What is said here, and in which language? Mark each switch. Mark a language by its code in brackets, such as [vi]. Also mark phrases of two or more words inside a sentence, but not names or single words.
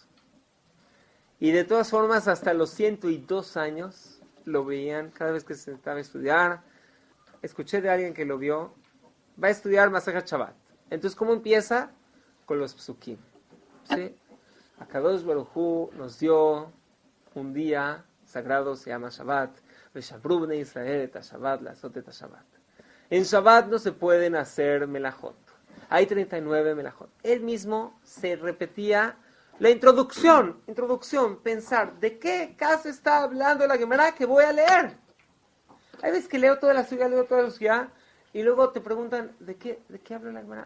[es] Y de todas formas, hasta los 102 años lo veían cada vez que se sentaba a estudiar. Escuché de alguien que lo vio, va a estudiar [he] מסכת שבת. [es] Entonces, ¿cómo empieza? Con los psukim. ¿Sí? [he] הקדוש ברוך הוא [es] nos dio un día sagrado, se llama Shabbat. [he] ושמרו בני ישראל את השבת, לעשות את השבת. [es] En Shabbat no se pueden hacer melajot. Hay 39 melajot. Él mismo se repetía la introducción, pensar, ¿de qué caso está hablando la Gemara que voy a leer? Hay veces que leo toda la suya, y luego te preguntan, ¿de qué habla la Gemara?